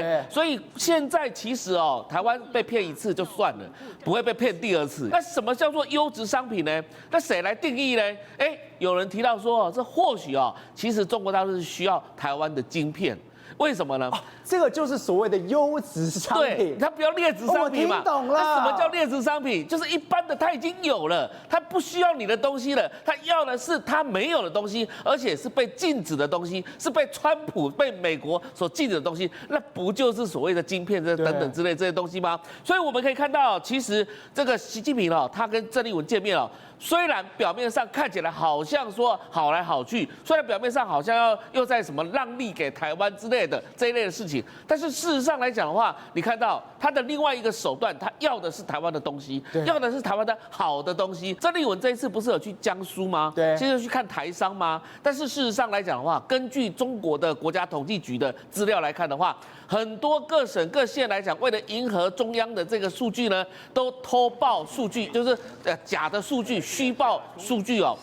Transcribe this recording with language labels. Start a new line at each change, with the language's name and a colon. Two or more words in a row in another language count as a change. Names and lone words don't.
Chinese: 所以現在其實哦，台灣被騙一次就算了，不會被騙第2次。那什麼叫做優質商品呢？那誰來定義呢？有人提到說，這或許哦，其實中國大陸是需要台灣的晶片。為什麼呢？這個就是所謂的優質商品，對，它不要劣質商品嘛。我聽懂了。那什麼叫劣質商品？就是一般的它已經有了，它不需要你的東西了，它要的是它沒有的東西，而且是被禁止的東西，是被川普、被美國所禁止的東西，那不就是所謂的晶片這等等之類這些東西嗎？所以我們可以看到，其實這個習近平哦，他跟鄭麗文見面哦。雖然表面上看起來好像說好來好去，雖然表面上好像又在什麼讓利給台灣之類類的這一類的事情。但是事實上來講的話，你看到他的另外一個手段，他要的是台灣的東西，要的是台灣的好的東西。曾麗文這一次不是有去江蘇嗎？對，現在去看台商嗎？但是事實上來講的話，根據中國的國家統計局的資料來看的話，很多各省各縣來講，為了迎合中央的這個數據呢，都偷報數據，就是假的數據、虛報數據哦。